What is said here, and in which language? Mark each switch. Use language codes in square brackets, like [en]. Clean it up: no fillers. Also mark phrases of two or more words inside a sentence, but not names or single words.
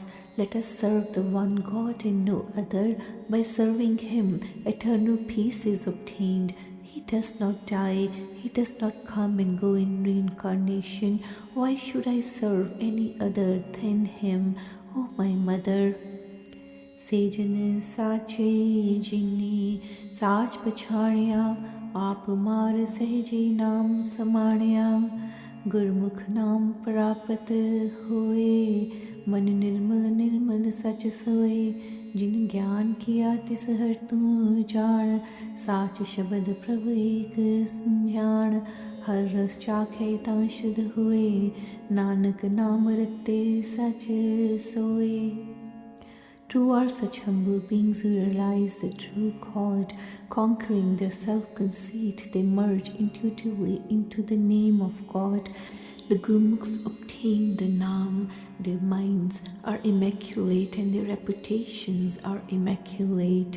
[en] Let us serve the one God and no other. By serving Him, eternal peace is obtained. He does not die. He does not come and go in reincarnation. Why should I serve any other than Him? O my mother! [pa] ਸੇਜਨੇ ਸਾਚੇ ਜਿਨੀ ਸਚੁ ਪਛਾਣਿਆ ਆਪੁ ਮਾਰਿ ਸਹਜੇ ਨਾਮਿ ਸਮਾਣਿਆ ਗੁਰਮੁਖਿ ਨਾਮੁ ਪ੍ਰਾਪਤਿ ਹੋਇ ਮਨੁ ਨਿਰਮਲੁ ਨਿਰਮਲ ਸਚੁ ਸੋਇ ਜਿਨਿ ਗਿਆਨੁ ਕੀਆ ਤਿਸੁ ਹਰਿ ਤੂ ਜਾਣੁ ਸਾਚੁ ਸਬਦਿ ਪ੍ਰਭੁ ਏਕੁ ਜਾਣੁ ਹਰਿ ਰਸੁ ਚਾਖੈ ਤਾ ਸੁਧਿ ਹੋਇ ਨਾਨਕ ਨਾਮਿ ਰਤੇ ਸਚੁ ਸੋਇ. [en] True are such humble beings who realize the true God. Conquering their self-conceit, they merge intuitively into the name of God. The Gurmukhs obtain the Naam. Their minds are immaculate and their reputations are immaculate.